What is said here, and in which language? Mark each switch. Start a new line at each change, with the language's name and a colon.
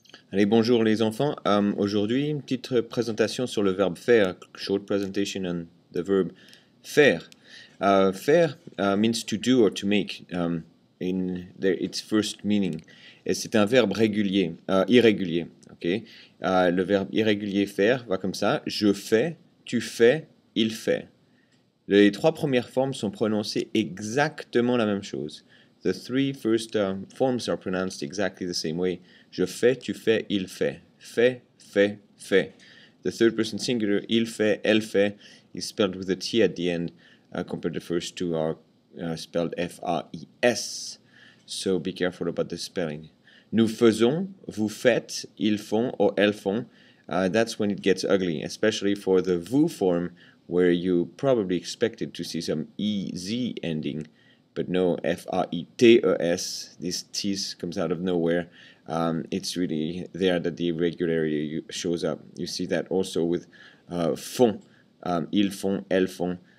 French: Allez, bonjour les enfants. Aujourd'hui, une petite présentation sur le verbe faire.
English: Short presentation on the verb faire. Faire means to do or to make in its first meaning.
French: Et c'est un verbe régulier, irrégulier. Okay? Le verbe irrégulier faire va comme ça. Je fais, tu fais, il fait. Les trois premières formes sont prononcées exactement la même chose.
English: The three first forms are pronounced exactly the same way.
French: Je fais, tu fais, il fait. Fait, fait, fait.
English: The third person singular,
French: il fait, elle fait,
English: is spelled with a T at the end, compared to the first two are spelled F-A-I-S. So be careful about the spelling.
French: Nous faisons, vous faites, ils font, or elles font.
English: That's when it gets ugly, especially for the vous form, where you probably expected to see some EZ ending, but no, F-A-I-T-E-S, this T's comes out of nowhere. It's really there that the irregularity shows up. You see that also with font,
French: ils font, elles font.